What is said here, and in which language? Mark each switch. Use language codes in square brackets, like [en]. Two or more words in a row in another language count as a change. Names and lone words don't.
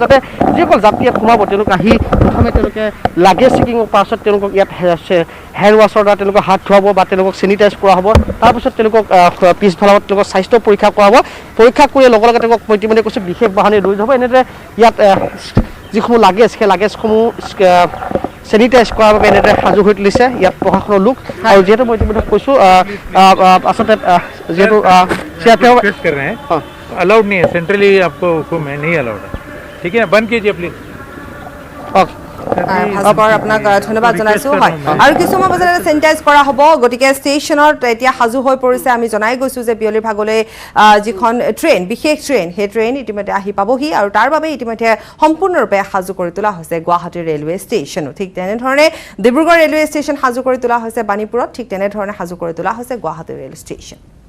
[as] যাতে যিসকল যাত্ৰী ইয়াত সোমাব তেওঁলোক আহি প্ৰথমে তেওঁলোকে লাগেজ চেকিঙৰ পাছত তেওঁলোকক ইয়াত [en] hand wash [as] দ্বাৰা তেওঁলোকক হাত ধুৱাব বা তেওঁলোকক চেনিটাইজ কৰা হ'ব তাৰপিছত তেওঁলোকক পিছফালত তেওঁলোকক স্বাস্থ্য পৰীক্ষা কৰা হ'ব পৰীক্ষা কৰি লগে লগে তেওঁলোকক মই ইতিমধ্যে কৈছোঁ বিশেষ বাহনে লৈ যাব এনেদৰে ইয়াত যিসমূহ লাগেজ সেই লাগেজসমূহ চেনিটাইজ কৰাৰ বাবে এনেদৰে সাজু হৈ তুলিছে ইয়াত প্ৰশাসনৰ লোক আৰু যিহেতু মই ইতিমধ্যে কৈছোঁ আচলতে যিহেতু [hi] अलाउड नहीं है सेंट्रली आपको हुकुम है नहीं अलाउड है ठीक है बंद कीजिए प्लीज [as] ভাস্কৰ আপোনাক ধন্যবাদ জনাইছোঁ হয় আৰু কিছুমান বজাত চেনিটাইজ কৰা হ'ব গতিকে ষ্টেচনত এতিয়া সাজু হৈ পৰিছে আমি জনাই গৈছোঁ যে বিয়লিৰ ভাগলৈ যিখন ট্ৰেইন বিশেষ ট্ৰেইন সেই ট্ৰেইন ইতিমধ্যে আহি পাবহি আৰু তাৰ বাবে ইতিমধ্যে সম্পূৰ্ণৰূপে সাজু কৰি তোলা হৈছে গুৱাহাটী [en] railway station [as] ঠিক তেনেধৰণে ডিব্ৰুগড় [en] railway station [as] সাজু কৰি তোলা হৈছে বাণীপুৰত ঠিক তেনেধৰণে সাজু কৰি তোলা হৈছে গুৱাহাটী [en] rail station